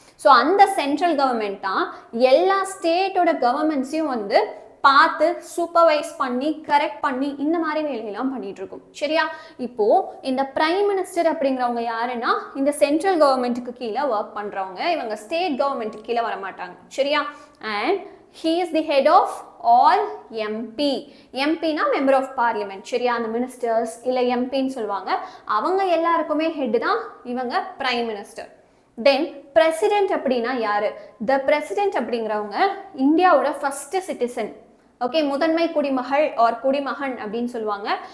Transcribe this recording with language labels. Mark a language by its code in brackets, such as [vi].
[ta] So அந்த central government தான் எல்லா ஸ்டேட்டோட கவர்மெண்ட்ஸையும் பார்த்து சூப்பர்வைஸ் பண்ணி கரெக்ட் பண்ணி இந்த மாதிரி வேலையெல்லாம் பண்ணிட்டு இருக்கும், சரியா? இப்போ இந்த பிரைம் மினிஸ்டர் அப்படிங்கிறவங்க யாருன்னா இந்த சென்ட்ரல் கவர்மெண்ட்டுக்கு கீழே ஒர்க் பண்றவங்க, இவங்க ஸ்டேட் கவர்மெண்ட்டுக்கு கீழே வர மாட்டாங்க, சரியா? [en] And he is the head of all MP. [ta] எம்பினா member of parliament, சரியா? அந்த மினிஸ்டர்ஸ் இல்லை எம்பின்னு சொல்லுவாங்க, அவங்க எல்லாருக்குமே ஹெட் தான் இவங்க பிரைம் மினிஸ்டர். தென் பிரசிடென்ட் அப்படின்னா யாரு? த பிரசிடென்ட் அப்படிங்கிறவங்க இந்தியாவோட ஃபர்ஸ்ட் சிட்டிசன், ஓகே, முதன்மை குடிமகள் ஆர் குடிமகன் அப்படின்னு சொல்லுவாங்க.